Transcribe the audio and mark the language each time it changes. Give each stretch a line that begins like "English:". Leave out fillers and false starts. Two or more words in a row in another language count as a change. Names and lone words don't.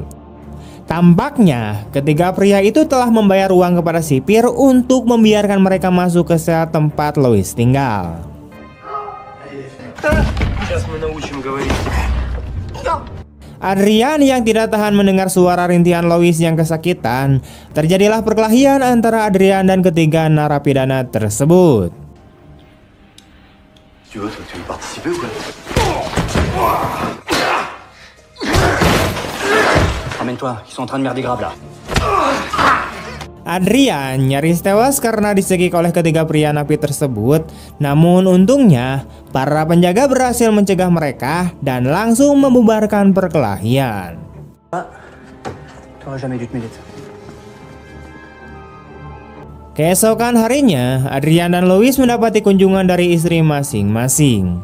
Indonesian: Tampaknya ketiga pria itu telah membayar uang kepada sipir untuk membiarkan mereka masuk ke sel tempat Louis tinggal. Adrian yang tidak tahan mendengar suara rintihan Louis yang kesakitan. Terjadilah perkelahian antara Adrian dan ketiga narapidana tersebut.
French: Ramène-toi, ils sont en train de merder grave là.
Indonesian: Adrian nyaris tewas karena disekik oleh ketiga pria napi tersebut. Namun untungnya para penjaga berhasil mencegah mereka dan langsung membubarkan perkelahian. Keesokan harinya, Adrian dan Louis mendapati kunjungan dari istri masing-masing.